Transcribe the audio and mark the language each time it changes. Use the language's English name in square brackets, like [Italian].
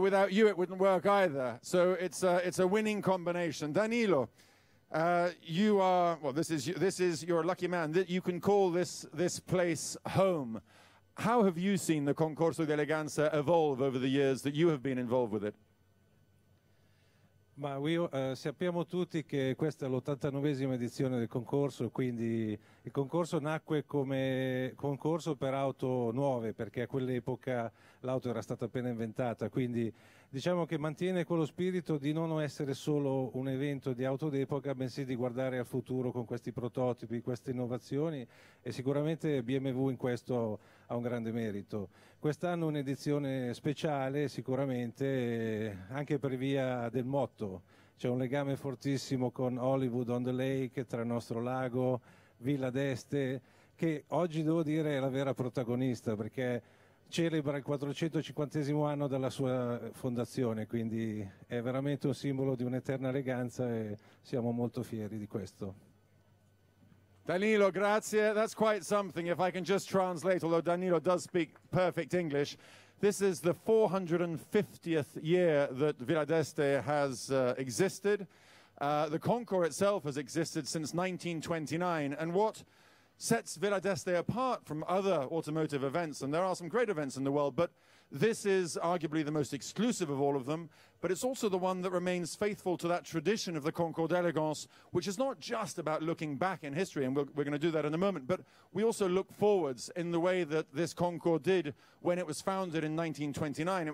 [English] Without you, it wouldn't work either. So it's a winning combination. Danilo, you are, well, you're a lucky man that you can call this place home. How have you seen the Concorso di Eleganza evolve over the years that you have been involved with it? [Italian] Ma sappiamo tutti che questa è l'89esima edizione del concorso, quindi il concorso nacque come concorso per auto nuove, perché a quell'epoca l'auto era stata appena inventata, quindi diciamo che mantiene quello spirito di non essere solo un evento di auto d'epoca, bensì di guardare al futuro con questi prototipi, queste innovazioni, e sicuramente BMW in questo ha un grande merito. Quest'anno un'edizione speciale sicuramente, anche per via del motto. C'è un legame fortissimo con Hollywood on the Lake, tra il nostro lago, Villa d'Este, che oggi devo dire è la vera protagonista, perché celebra il 450° anno dalla sua fondazione, quindi è veramente un simbolo di un'eterna eleganza e siamo molto fieri di questo. [English] Danilo, grazie. That's quite something. If I can just translate, although Danilo does speak perfect English, this is the 450th year that Villa d'Este has existed. The Concours itself has existed since 1929, and what sets Villa d'Este apart from other automotive events, and there are some great events in the world, but this is arguably the most exclusive of all of them, but it's also the one that remains faithful to that tradition of the Concours d'Elegance, which is not just about looking back in history, and we're going to do that in a moment, but we also look forwards in the way that this Concours did when it was founded in 1929.